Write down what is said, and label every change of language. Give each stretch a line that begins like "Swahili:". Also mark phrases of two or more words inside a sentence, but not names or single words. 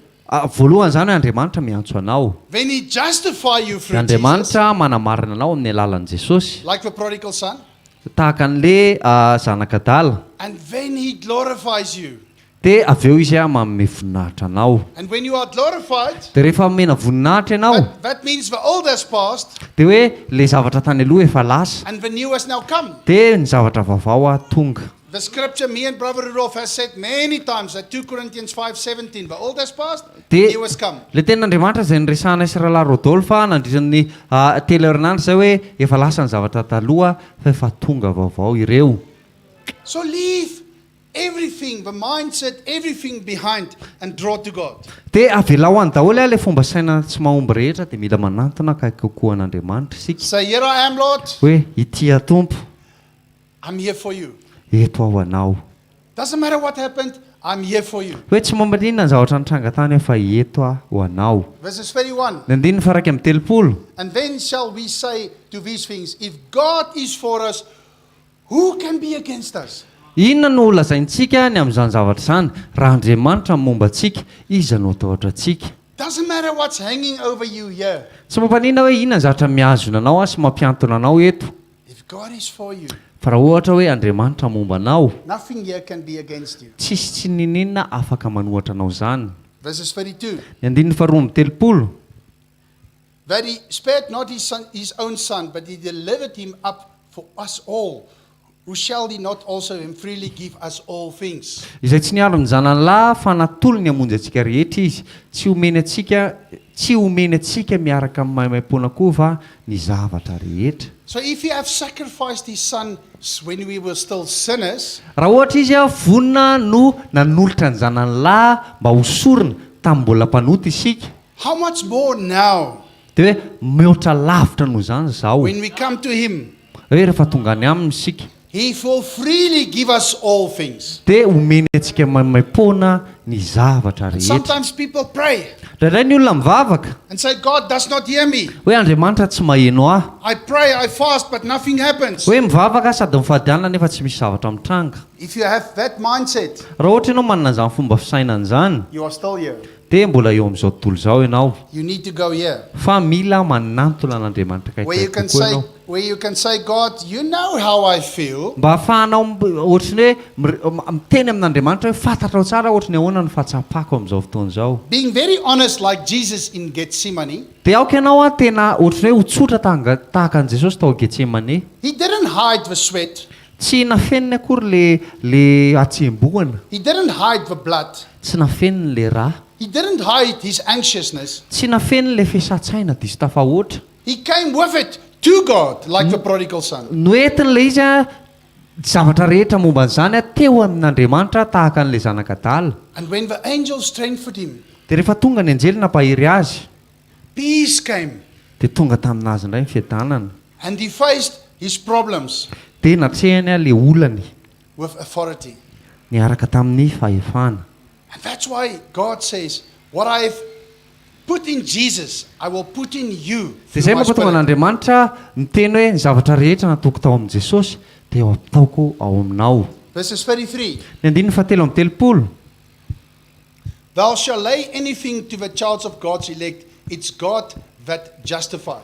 Malagasy: Voalohany zany hoe Andriamanitra miantso anao.
English: then he justify you
Malagasy: Dia
English: through Jesus,
Malagasy: Andriamanitra manamarina anao amin'ny alalan'i Jesosy.
English: like the prodigal son,
Malagasy: Tahaka an'le zanakadala.
English: and then he glorifies you.
Malagasy: Dia avy eo izy manome voninahitra anao.
English: And when you are glorified,
Malagasy: Dia rehefa omena voninahitra ianao,
English: that means the old has passed
Malagasy: dia hoe le zavatra tany aloha efa lasa,
English: and the new has now come.
Malagasy: dia ny zavatra vaovao tonga.
English: The scripture, me and Brother Rudolph has said many times that 2 Corinthians 5:17, the old has passed, the
Malagasy: Dia
English: new has come.
Malagasy: le tenin'Andriamanitra izay niresahana Israela Rodolpha nandritran'ny telo herinandro izay hoe efa lasa ny zavatra taloha fa efa tonga vaovao ireo.
English: So leave everything, the mindset, everything behind and draw to God.
Malagasy: Dia avela ho any daholo le fomba saina tsy mahomby rehetra dia mila manantona akaiky kokoa an'Andriamanitra isika.
English: Say, here I am, Lord.
Malagasy: Hoe ity Tompo,
English: I'm here for you.
Malagasy: eto aho anao.
English: Doesn't matter what happened, I'm here for you.
Malagasy: Hoe tsy momba inona ny zavatra nitranga tany fa eto aho anao.
English: Verses 31.
Malagasy: Ny andininy faraka amin'ny telopolo.
English: And then shall we say to these things, if God is for us, who can be against us?
Malagasy: Inona no lazaintsika ny amin'izany zavatra izany? Raha Andriamanitra momba antsika, iza no atahotra antsika?
English: Doesn't matter what's hanging over you here.
Malagasy: Tsy mampanina hoe inona ny zavatra mihazona anao sy mampiantona anao eto.
English: If God is for you,
Malagasy: Fa raha ohatra hoe Andriamanitra momba anao,
English: nothing here can be against you.
Malagasy: tsisy tsy ninina afaka manohatra anao zany.
English: Verses 32.
Malagasy: Ny andininy faharoa amby telopolo.
English: That he spared not his own son, but he delivered him up for us all. Who shall he not also him freely give us all things?
Malagasy: Izay tsy niaro ny zanany fa natolo ny hamonjy antsika rehetra izy. Tsy omeny antsika miaraka amin'ny maimaimpona koa fa ny zavatra rehetra.
English: So if he have sacrificed his son when we were still sinners,
Malagasy: Raha ohatra izy vonina no nanolotra ny zanany mba hosorina tamin'ny mbola mpanota isika.
English: how much more now
Malagasy: Dia hoe mihoatra lavitra noho izany izao.
English: when we come to him?
Malagasy: Hoe rehefa tonga any aminy isika,
English: He will freely give us all things.
Malagasy: dia omeny antsika maimaimpona ny zavatra rehetra.
English: Sometimes people pray
Malagasy: Indray ny olona mivavaka
English: and say, God does not hear me.
Malagasy: hoe Andriamanitra tsy maheno aho.
English: I pray, I fast, but nothing happens.
Malagasy: Hoe mivavaka sady mifadiana nefa tsy misy zavatra mitranga.
English: If you have that mindset,
Malagasy: Raha ohatra ianao manana izany fomba fisainana izany,
English: you are still here.
Malagasy: dia mbola eo amin'izao tontolo izao ianao.
English: You need to go here.
Malagasy: Fa mila manantona an'Andriamanitra
English: Where you
Malagasy: kaikaiky kokoa ianao.
English: where you can say, God, you know how I feel.
Malagasy: Mba ahafahanao ohatrany hoe miteny amin'Andriamanitra hoe fantatrao tsara ohatrany ahoana ny fahatsapako amin'izao fotoana izao.
English: Being very honest like Jesus in Gethsemane,
Malagasy: Dia aoka ianao tena ohatrany hoe ho tsotra tahaka an'i Jesosy tao Getsemane.
English: he didn't hide the sweat.
Malagasy: Tsy nafeniny akory le atsembohana.
English: He didn't hide the blood.
Malagasy: Tsy nafeniny le rà.
English: He didn't hide his anxiousness.
Malagasy: Tsy nafeniny le fesatsaina diso tafahoatra.
English: He came with it to God like the prodigal son.
Malagasy: Noentiny le izy zavatra rehetra momba an'izany teo amin'Andriamanitra tahaka an'le zanakadala.
English: And when the angel strengthened him,
Malagasy: Dia rehefa tonga ny anjely nampahiry azy,
English: peace came.
Malagasy: dia tonga taminazy indray ny fiadanana.
English: And he faced his problems
Malagasy: Dia natrehany le olany
English: with authority.
Malagasy: niaraka tamin'ny fahefana.
English: And that's why God says, what I've put in Jesus, I will put in you.
Malagasy: dia
English: through
Malagasy: izay
English: my
Malagasy: mampa tonga
English: spirit.
Malagasy: an'andriamanitra miteny hoe ny zavatra rehetra natoko tao amin'i Jesosy dia eo ataoko ao aminao.
English: Verses 33.
Malagasy: Ny andininy fahatelo amby telopolo.
English: Thou shalt lay anything to the charge of God's elect. It's God that justified.